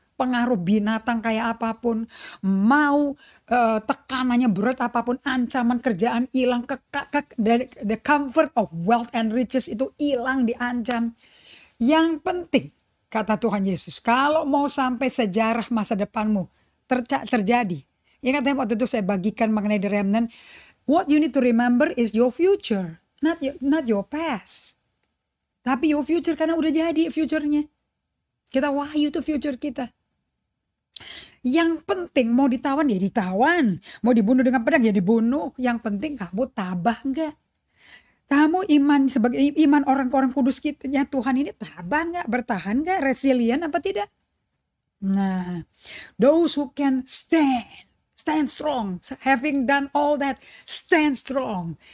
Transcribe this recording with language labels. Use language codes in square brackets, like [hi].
[id] pengaruh binatang kayak apapun, mau tekanannya berat apapun, ancaman kerjaan hilang, [en] the comfort of wealth and riches [id] itu hilang, diancam. Yang penting, kata Tuhan Yesus, kalau mau sampai sejarah masa depanmu terjadi. Ingat ya, waktu itu saya bagikan mengenai the remnant. [en] What you need to remember is your future, not your past. [id] Tapi your future, karena udah jadi future-nya. Kita wahyu tuh future kita. Yang penting mau ditawan ya ditawan, mau dibunuh dengan pedang ya dibunuh. Yang penting kamu tabah enggak? Kamu iman sebagai iman orang-orang kudus kita, ya Tuhan ini tabah enggak? Bertahan enggak? Resilient apa tidak? Nah, [en] those who can stand strong, having done all that, stand strong.